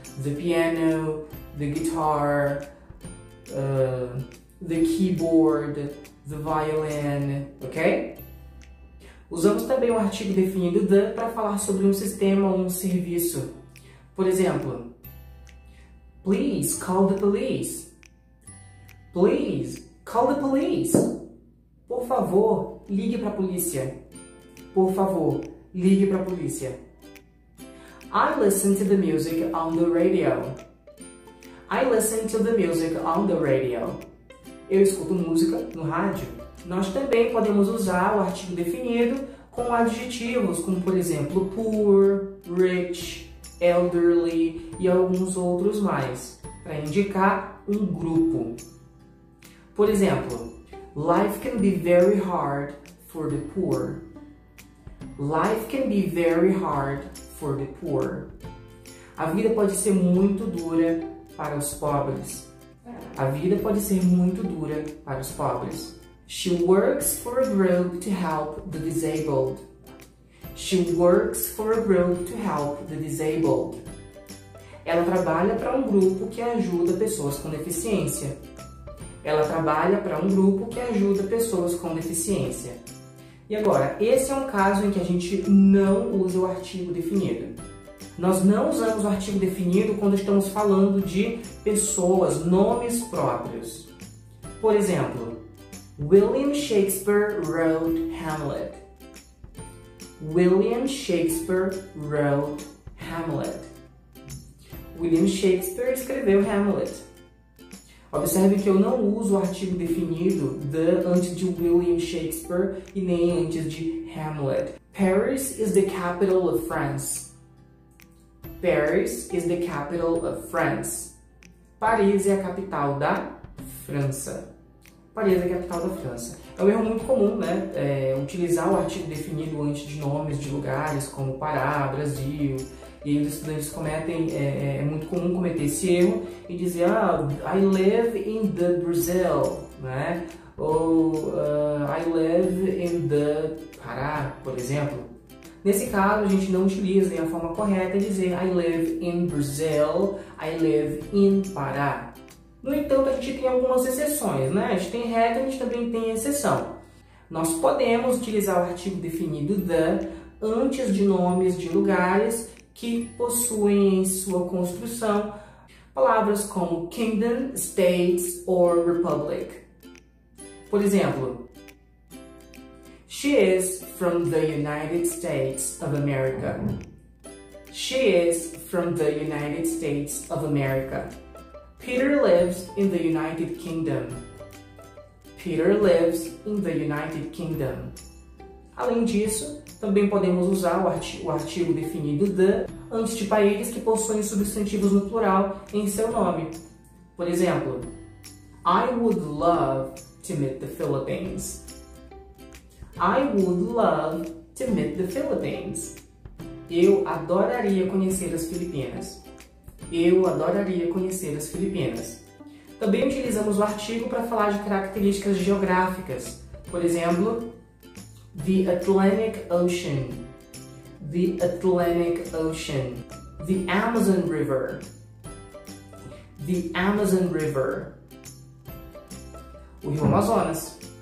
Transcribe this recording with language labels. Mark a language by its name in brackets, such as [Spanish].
[English] the piano, the guitar, the keyboard, the violin, ok? [Portuguese] Usamos também o artigo definido the para falar sobre um sistema ou um serviço. Por exemplo, [English] please call the police. Please call the police. [Portuguese] Por favor, ligue para a polícia. Por favor, ligue para a polícia. [English] I listen to the music on the radio. I listen to the music on the radio. [Portuguese] Eu escuto música no rádio. Nós também podemos usar o artigo definido com adjetivos, como por exemplo poor, rich, elderly e alguns outros mais, para indicar um grupo. Por exemplo, [English] life can be very hard for the poor. Life can be very hard for the poor. [Portuguese] A vida pode ser muito dura para os pobres. A vida pode ser muito dura para os pobres. [English] She works for a group to help the disabled. She works for a group to help the disabled. [Portuguese] Ela trabalha para um grupo que ajuda pessoas com deficiência. Ela trabalha para um grupo que ajuda pessoas com deficiência. E agora, esse é um caso em que a gente não usa o artigo definido. Nós não usamos o artigo definido quando estamos falando de pessoas, nomes próprios. Por exemplo, [English] William Shakespeare wrote Hamlet. William Shakespeare wrote Hamlet. [Portuguese] William Shakespeare escreveu Hamlet. Observe que eu não uso o artigo definido the antes de William Shakespeare e nem antes de Hamlet. [English] Paris is the capital of France. Paris is the capital of France. [Portuguese] Paris é a capital da França. Paris é a capital da França. É um erro muito comum, né? Utilizar o artigo definido antes de nomes de lugares como Pará, Brasil. E os estudantes cometem, é muito comum cometer esse erro e dizer, [English] I live in the Brazil, [Portuguese] né? Ou [English] I live in the Pará, [Portuguese] por exemplo. Nesse caso, a gente não utiliza a forma correta de dizer [English] I live in Brazil, I live in Pará. [Portuguese] No entanto, a gente tem algumas exceções, né? A gente tem regra, a gente também tem exceção. Nós podemos utilizar o artigo definido the antes de nomes de lugares que possuem em sua construção palavras como kingdom, states or republic. Por exemplo, [English] she is from the United States of America. She is from the United States of America. Peter lives in the United Kingdom. Peter lives in the United Kingdom. [Portuguese] Além disso, também podemos usar o artigo definido the antes de países que possuem substantivos no plural em seu nome. Por exemplo, [English] I would love to meet the Philippines. I would love to meet the Philippines. [Portuguese] Eu adoraria conhecer as Filipinas. Eu adoraria conhecer as Filipinas. Também utilizamos o artigo para falar de características geográficas. [English] Por exemplo, the Atlantic Ocean, the Atlantic Ocean, the Amazon River, the Amazon River, [Portuguese] o Rio Amazonas.